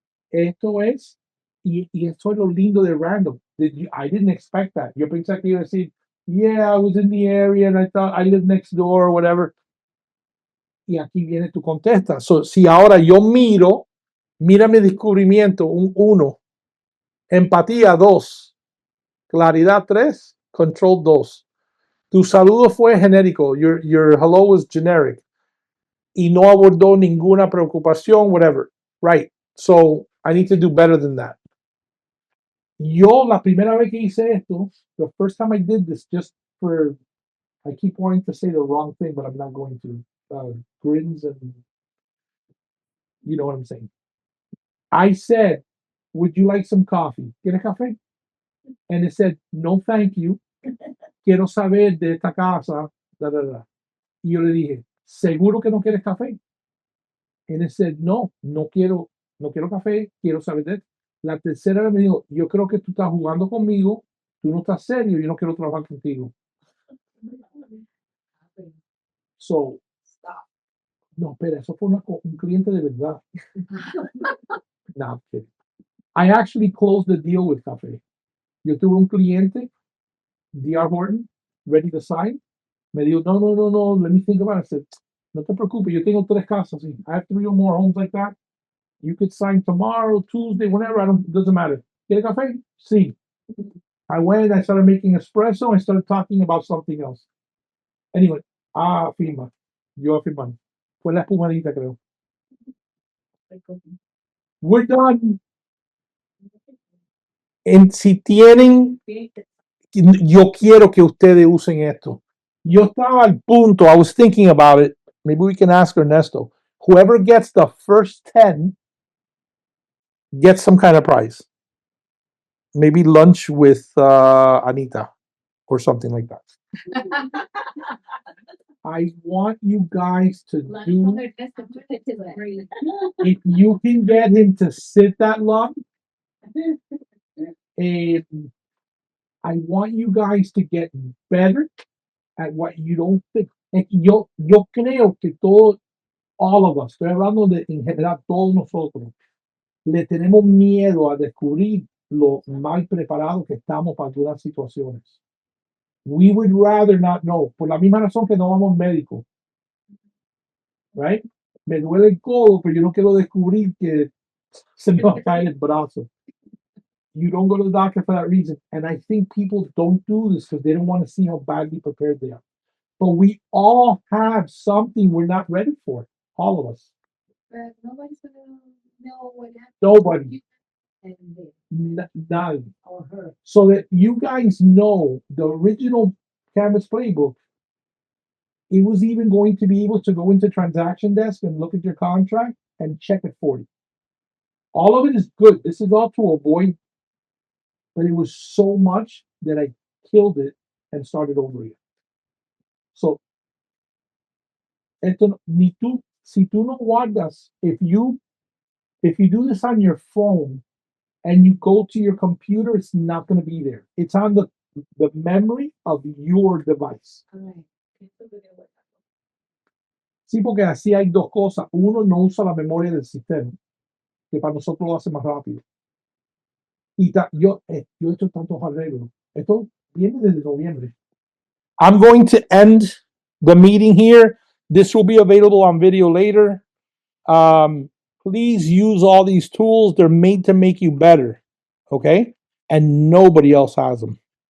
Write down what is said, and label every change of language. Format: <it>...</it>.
<es>Esto es, y esto es lo lindo de random.</es> <en>I didn't expect that.</en> <es>Yo pensé que iba a decir,</es> <en>yeah, I was in the area and I thought I lived next door or whatever.</en> <es>Y aquí viene tu contesta. So, si ahora yo mira mi descubrimiento, un 1, empatía 2, claridad 3, control 2. Tu saludo fue genérico.</es> <en>Your hello was generic.</en> <es>Y no abordó ninguna preocupación,</es> <en>whatever. Right. So I need to do better than that.</en> <es>Yo, la primera vez que hice esto,</es> <en>the first time I did this, just for, I keep wanting to say the wrong thing, but I'm not going to. Grins and, you know what I'm saying. I said, would you like some coffee?</en> <es>¿Quieres café?</es> <en>And it said, no, thank you.</en> <es>Quiero saber de esta casa. Da, da, da. Y yo le dije, ¿seguro que no quieres café?</es> <en>And it said,</en> <es>no, no quiero café, quiero saber de esto. La tercera vez me dijo, yo creo que tú estás jugando conmigo, tú no estás serio, yo no quiero trabajar contigo. So, no, espera, eso fue un cliente de verdad.</es> <en>No, I'm kidding. I actually closed the deal with Café.</en> <es>Yo tuve un cliente,</es> <en>D.R. Horton, ready to sign.</en> <es>Me dijo, no,</es> <en>let me think about it. I said,</en> <es>no te preocupes, yo tengo 3 casas.</es> <en>I have 3 or more homes like that. You could sign tomorrow, Tuesday, whenever, doesn't matter.</en> <es>¿Quiere café? Sí.</es> <en>I went, I started making espresso, I started talking about something else. Anyway,</en> <es>firma. Yo firmando. Fue la espumadita, creo.</es> <en>We're done.</en> <es>Si tienen, yo quiero que ustedes usen esto. Yo estaba al punto,</es> <en>I was thinking about it. Maybe we can ask Ernesto. Whoever gets the first 10 gets some kind of prize. Maybe lunch with Anita or something like that. I want you guys to do, if you can get him to sit that long, and I want you guys to get better at what you don't think.</en> <es>Yo creo que</es> <en>all of us,</en> <es>estoy hablando de en general todos nosotros, le tenemos miedo a descubrir lo mal preparados que estamos para algunas situaciones.</es> <en>We would rather not know,</en> <es>por la misma razón que no vamos médicos.</es> <en>Right?</en> <es>Me duele el codo, pero yo no quiero descubrir que se me va a caer el brazo.</es> <en>You don't go to the doctor for that reason. And I think people don't do this because they don't want to see how badly prepared they are. But we all have something we're not ready for. All of us. But nobody's gonna know what happened. Nobody. And None. or her. So that you guys know the original Canvas playbook, it was even going to be able to go into transaction desk and look at your contract and check it for you. All of it is good. This is all to avoid, but it was so much that I killed it and started over again. So,</en> <es>esto ni tú, si tú no guardas,</es> <en>if you do this on your phone and you go to your computer, it's not going to be there. It's on the memory of your device.</en> <es>Ay, Sí, porque así hay dos cosas. Uno, no usa la memoria del sistema, que para nosotros lo hace más rápido. Y yo he hecho tantos arreglos. Esto viene desde noviembre.</es> <en>I'm going to end the meeting here. This will be available on video later. Please use all these tools. They're made to make you better. Okay? And nobody else has them.</en>